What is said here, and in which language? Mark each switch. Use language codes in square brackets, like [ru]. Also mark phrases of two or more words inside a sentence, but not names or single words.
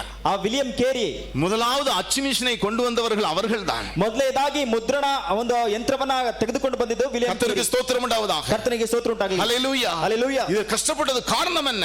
[kn] ಆ ವಿಲಿಯಂ ಕೇರಿ [ta] முதலாவது அச்சு மிஷினை கொண்டு வந்தவர்கள் அவர்கள்தான். [kn] ಮೊದಲನೇದಾಗಿ ಮುದ್ರಣ ಒಂದು ಯಂತ್ರವನ್ನ ತೆಗೆದುಕೊಂಡು ಬಂದಿದ್ದು ವಿಲಿಯಂ ಕೇರಿ. [ta] கர்த்தருக்கு ஸ்தோத்திரம் உண்டாவதாக. [kn] ಕರ್ತನಿಗೆ ಸ್ತೋತ್ರ ಉಂಟಾಗಲಿ. [ta] ஹல்லேலூயா. ஹல்லேலூயா. இது கஷ்டப்பட்டது காரணம் என்ன?